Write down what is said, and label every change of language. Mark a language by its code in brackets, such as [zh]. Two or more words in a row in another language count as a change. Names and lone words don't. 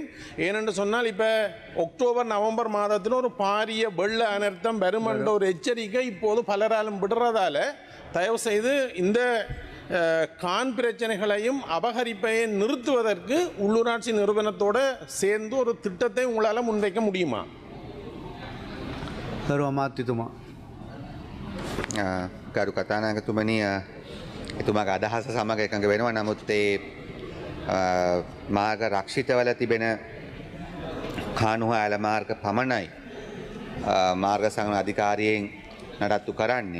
[ta] ஏனென்று சொன்னால் இப்போ அக்டோபர் நவம்பர் மாதத்தில் ஒரு பாரிய வெள்ள அனர்த்தம் வருமென்ற ஒரு எச்சரிக்கை இப்போது பலராலும் விடுறதால தயவு செய்து இந்த கான் பிரச்சனைகளையும் அபகரிப்பையை நிறுத்துவதற்கு உள்ளூராட்சி நிறுவனத்தோடு சேர்ந்து ஒரு திட்டத்தை உங்களால் முன்வைக்க முடியுமா? [si] ගරු අමාත්‍යතුමා. ගරු කතානායකතුමනි, එතුමාගේ අදහස සමග එකඟ වෙනවා. නමුත් ඒ මාර්ග රක්ෂිතවල තිබෙන කානුහ ඇල මාර්ග පමණයි මාර්ග සංග්‍රහ අධිකාරියෙන් නඩත්තු කරන්නේ.